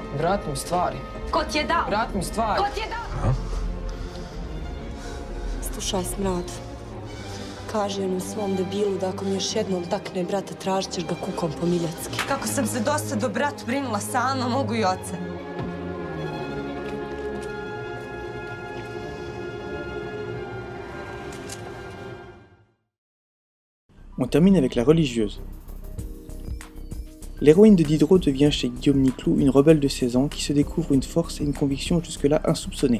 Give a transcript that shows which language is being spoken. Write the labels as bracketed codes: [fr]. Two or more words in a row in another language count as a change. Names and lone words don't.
[bs] Vrati mi stvari. Ko ti je dao? Vrati mi stvari. Ko ti je dao? Slušaj, smrad. Kaži onom svom debilu da ako mi još jednom takne brata, tražit ćeš ga kukom po miljacki. Kako sam se dosta do bratu brinula sama, mogu i oca. [fr] On termine avec la religieuse. L'héroïne de Diderot devient chez Guillaume Niclou une rebelle de 16 ans qui se découvre une force et une conviction jusque-là insoupçonnées.